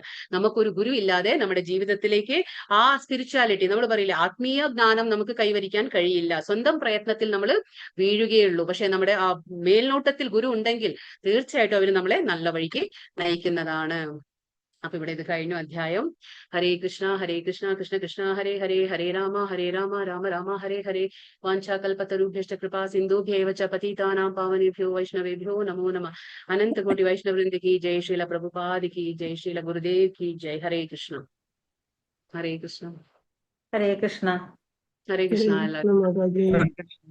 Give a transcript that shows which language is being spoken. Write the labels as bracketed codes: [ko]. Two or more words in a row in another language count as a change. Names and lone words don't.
[ml] നമുക്കൊരു ഗുരു ഇല്ലാതെ നമ്മുടെ ജീവിതത്തിലേക്ക് ആ സ്പിരിച്വാലിറ്റി, നമ്മൾ പറയില്ലേ, ആത്മീയ ജ്ഞാനം നമുക്ക് കൈവരിക്കാൻ കഴിയില്ല. സ്വന്തം പ്രയത്നത്തിൽ നമ്മൾ വീഴുകയുള്ളൂ. പക്ഷെ നമ്മുടെ ആ മേൽനോട്ടത്തിൽ ഗുരു ഉണ്ടെങ്കിൽ തീർച്ചയായിട്ടും അവർ നമ്മളെ നല്ല വഴിക്ക് നയിക്കുന്നതാണ്. അപ്പൊ ഇവിടെ ഇത് കഴിഞ്ഞു അധ്യായം. [sa] ഹരേ കൃഷ്ണ കൃഷ്ണ കൃഷ്ണ ഹരേ ഹരേ, ഹരേ രാമ രാമ രാമ ഹരേ ഹരേ. വാഞ്ചാകൽപതരുഭ്യശ്ച കൃപാ സിന്ധുഭ്യൈവ ച പതിതാനാം പാവനേഭ്യോ വൈഷ്ണവേഭ്യോ നമോ നമഃ. [hi] അനंत कोटि वैष्णव वृंद की जय, श्रील प्रभुपाद की जय, श्रील गुरुदेव की जय. [sa] हरे कृष्ण ഹരേ കൃഷ്ണ. ഹരേ കൃഷ്ണ. എല്ലാവർക്കും ഹരേ കൃഷ്ണ.